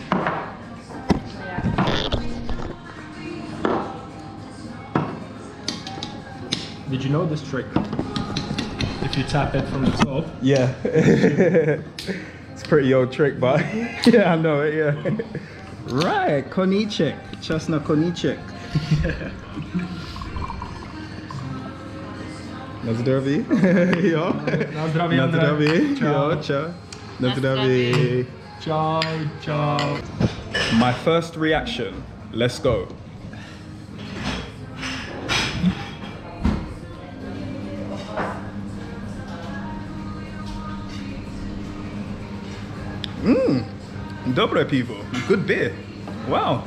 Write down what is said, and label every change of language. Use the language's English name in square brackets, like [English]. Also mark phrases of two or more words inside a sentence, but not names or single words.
[English] Did you know this trick? If you tap it from the top. Yeah. It's a pretty old trick, but yeah, I know it, yeah. Right, [Polish] koniczek. Czas na koniczek. Na zdrowie. Jo. Na zdrowie, Na Andrzej. zdrowie. Ciao. Jo, ciao. Na Na zdrowie. zdrowie. Ciao, ciao. [English] My first reaction. Let's go. [Polish] Dobre pivo. [English] Good beer. Wow.